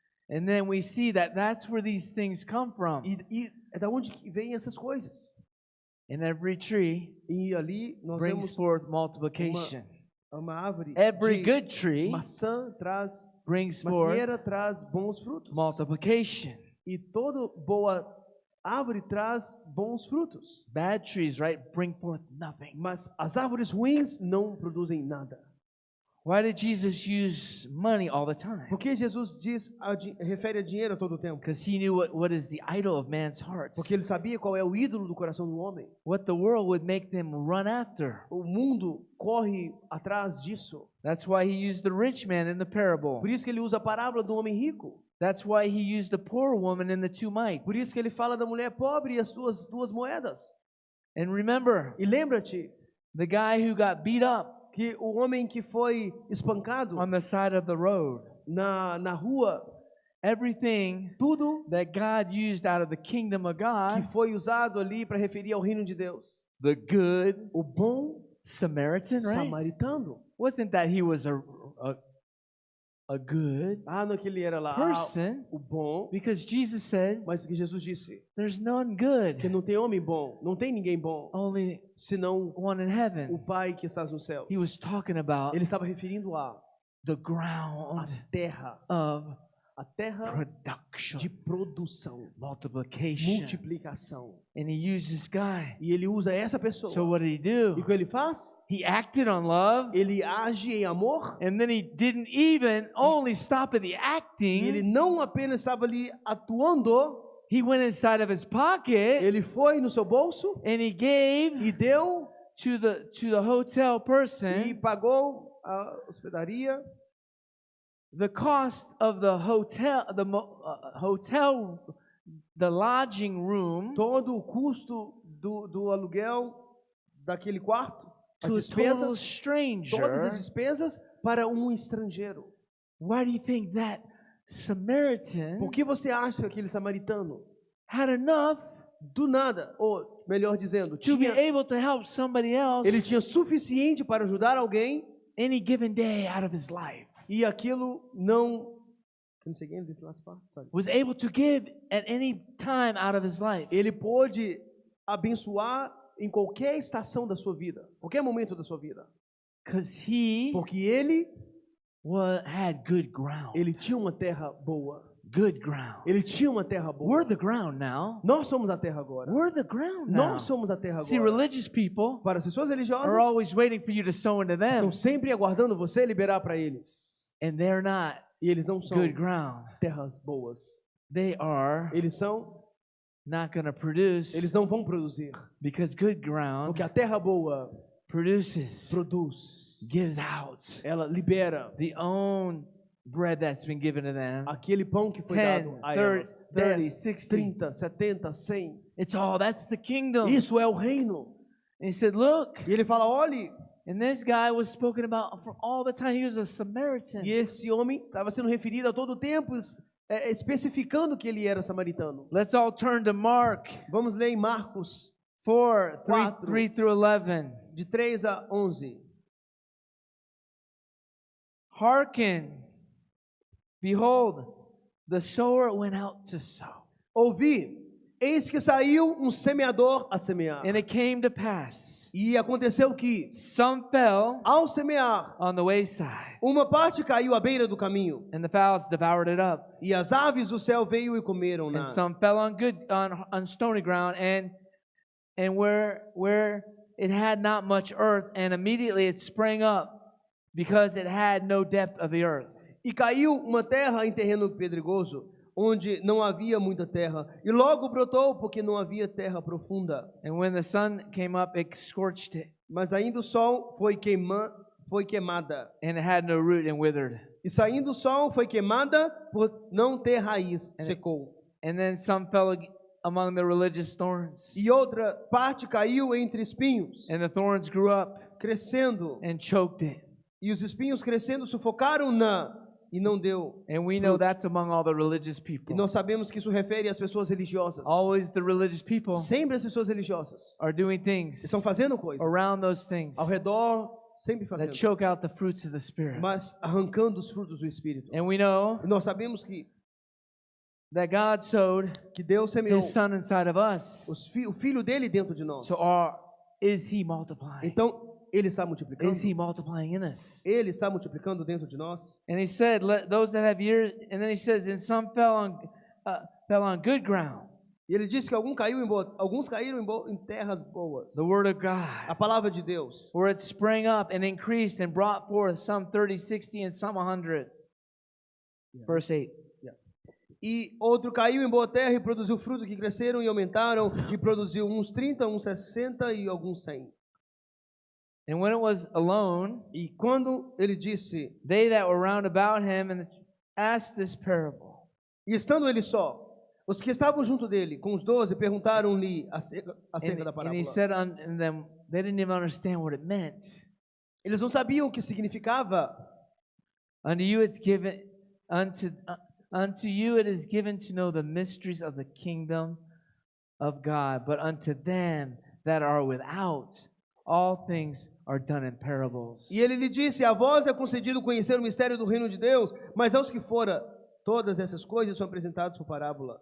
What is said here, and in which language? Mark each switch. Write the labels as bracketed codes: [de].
[en] And then we see that that's where these things come from. [pt] E é da onde que vêm essas coisas. [en] And every tree [pt] E ali nós [en] brings [pt] vemos [en] forth multiplication. [pt] uma árvore [en] Every [pt] de [en] good tree [pt] maçã traz, [en] brings forth [pt] macieira traz bons frutos. [en] multiplication. [pt] E toda boa árvore traz bons frutos. [en] Bad trees, right, bring forth nothing. [pt] Mas as árvores ruins não produzem nada. [en] Why did Jesus use money all the time? [pt] Por que Jesus refere a dinheiro a todo tempo? [en] Because he knew what is the idol of man's hearts. [pt] Porque ele sabia qual é o ídolo do coração do homem. [en] What the world would make them run after. [pt] O mundo corre atrás disso. [en] That's why he used the rich man in the parable. [pt] Por isso que ele usa a parábola do homem rico. [en] That's why he used the poor woman in the 2 mites. [pt] Por isso que ele fala da mulher pobre e as suas 2 moedas. [en] And remember, [pt] E lembra-te [en] the guy who got beat up [pt] que o homem que foi espancado [en] on the side of the road, [pt] na rua, [en] everything [pt] tudo [en] that God used out of the kingdom of [pt] que [en] God, [pt] foi usado ali para referir ao reino de Deus. [en] the good [pt] O bom [en] Samaritan, right? [pt] samaritano. [en] Wasn't that he was a good [pt] Não que ele era lá [en] person? [pt] o bom, [en] Because Jesus said, [pt] mas o que Jesus disse, [en] there's none [pt] que [en] good, [pt] não tem homem bom, não tem ninguém bom, [en] only [pt] senão [en] one in [pt] o [en] heaven. [pt] Pai que está nos céus. [en] He was talking about [pt] Ele estava referindo a [en] the ground [pt] terra, [en] of [pt] a terra [en] production, [pt] de produção, [en] multiplication. [pt] multiplicação. [en] And he used this guy. [pt] E ele usa essa pessoa. [en] So what did he [pt] E [en] do? [pt] o que ele faz? [en] He acted on love, [pt] Ele age em amor. [en] and then he didn't even only stop at the [pt] E ele [en] acting. [pt] não apenas estava ali atuando, [en] He went inside of his pocket [pt] ele foi no seu bolso [en] and he gave [pt] e deu [en] to the hotel [pt] e [en] person [pt] pagou a hospedaria, [en] the cost of the hotel, the lodging room [pt] todo o custo do aluguel daquele quarto, as [en] to a total [pt] despesas, [en] stranger. [pt] todas as despesas para um estrangeiro. [en] Why do you think that Samaritan [pt] Por que você acha que aquele samaritano, [en] had enough [pt] do nada, ou melhor dizendo, [en] to be [pt] tinha, [en] able to help somebody else [pt] ele tinha suficiente para ajudar alguém [en] any given day out of his life? [pt] e aquilo não... [en] Can you say again this last part? Sorry. Was able to give at any time out of his life. [pt] Ele pôde abençoar em qualquer estação da sua vida, qualquer momento da sua vida, [en] Because he [pt] porque ele [en] had good ground. [pt] ele tinha uma terra boa. [en] Good ground. [pt] Ele tinha uma terra boa. [en] We're the ground now. [pt] Nós somos a terra agora. [en] We're the ground now. [pt] Nós somos a terra [en] See, [pt] agora. [en] religious people [pt] Para as pessoas religiosas, [en] are always waiting for you to sow into them, [pt] estão sempre aguardando você liberar para eles. [en] and they're not [pt] E eles não são [en] good ground. [pt] terras boas. [en] They are [pt] Eles são, [en] not going to produce, [pt] eles não vão produzir. [en] because good ground [pt] Porque a terra boa [en] produces, [pt] produz. [en] gives out [pt] Ela libera [en] the own bread that's been given to them. [pt] aquele pão que foi [en] 10, [pt] dado a [en] 30, [pt] elas. [en] 30, [pt] 10, [en] 60. [pt] 30, 70, 100. [en] That's the kingdom. [pt] Isso é o reino. [en] And he said, look, [pt] E ele fala, olhe, [en] and this guy was spoken about for all the time. He was a Samaritan. [pt] e esse homem estava sendo referido a todo tempo, especificando que ele era samaritano. [en] Let's all turn to Mark [pt] Vamos ler em Marcos [en] 4, 3, [pt] Quatro. [en] 3 through 11. [pt] de 3 a 11. [en] Hearken, behold, the sower went out to sow. [pt] Ouvi, eis que saiu um semeador a semear. [en] And it came to pass, [pt] E aconteceu que, [en] some fell [pt] ao semear, [en] on the wayside, [pt] uma parte caiu à beira do caminho, [en] and the fowls devoured it up. [pt] e as aves do céu veio e comeram-na. [en] And some fell on stony ground, and where it had not much earth, and immediately it sprang up, because it had no depth of the earth. [pt] E caiu uma terra em terreno pedregoso, onde não havia muita terra, e logo brotou, porque não havia terra profunda. [en] And when the sun came up, it scorched it, [pt] Mas ainda o sol foi queimada. [en] and it had no root and withered. [pt] E saindo o sol foi queimada por não ter raiz, secou. [en] And then some fell among the religious thorns, [pt] E outra parte caiu entre espinhos, [en] and the thorns grew up [pt] crescendo. [en] and choked it. [pt] E os espinhos crescendo sufocaram-na e não deu. [en] And we know that's among all the religious [pt] E [en] people. [pt] nós sabemos que isso refere às pessoas religiosas. [en] Always the religious people [pt] Sempre as pessoas religiosas [en] are doing things [pt] estão fazendo coisas [en] around those things [pt] ao redor, sempre [en] that [pt] fazendo, [en] choke out the fruits of the Spirit. [pt] mas arrancando os frutos do Espírito. [en] And we know [pt] E nós sabemos que [en] that God sowed [pt] Deus semeou [en] His Son inside of us. [pt] o Filho dele dentro de nós. [en] So is He multiplying? [pt] Então, Ele está multiplicando. [en] Is He multiplying in us? [pt] Ele está multiplicando dentro de nós. [en] And He said, "Let those that have ears." And then He says, "And some fell on good ground." [pt] E ele disse que alguns caíram em terras boas. [en] The word of [pt] A [en] God. [pt] palavra de Deus. [en] Where it sprang up and increased and brought forth some 30, 60, and some 100. Verse 8. [pt] E outro caiu em boa terra e produziu fruto que cresceram e aumentaram, e produziu uns 30, uns 60 e alguns 100. [en] And when it was alone, [pt] E quando ele disse, [en] they that were round about him and asked this parable. [pt] e estando ele só, os que estavam junto dele, com os 12, perguntaram-lhe acerca da [en] And [pt] parábola. [en] he said unto them, they didn't even understand what it meant. [pt] Eles não sabiam o que significava. [en] Unto you it's given, unto you it is given to know the mysteries of the kingdom of God, but unto them that are without, all things are done in parables. [pt] E ele lhe disse, a vós é concedido conhecer o mistério do reino de Deus, mas aos que fora, todas essas coisas são apresentadas por parábola.